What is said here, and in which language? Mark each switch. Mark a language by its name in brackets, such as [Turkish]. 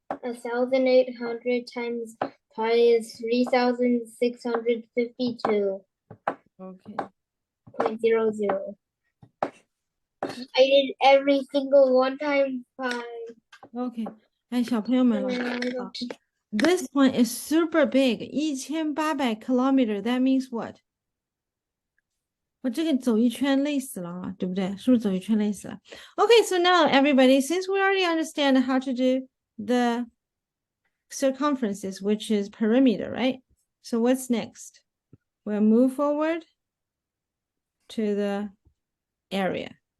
[English] 1,800 times pi is 3,652. Okay. 0.00. I did every single one times pi. Okay. [Chinese] 哎，小朋友们， [English] this one is super big. 1800 kilometer. That means what? [Chinese] 我这个走一圈累死了啊，对不对？是不是走一圈累死了？ [English] Okay, so now everybody, since we already understand how to do the circumferences, which is perimeter, right? So what's next? We'll move forward to the area.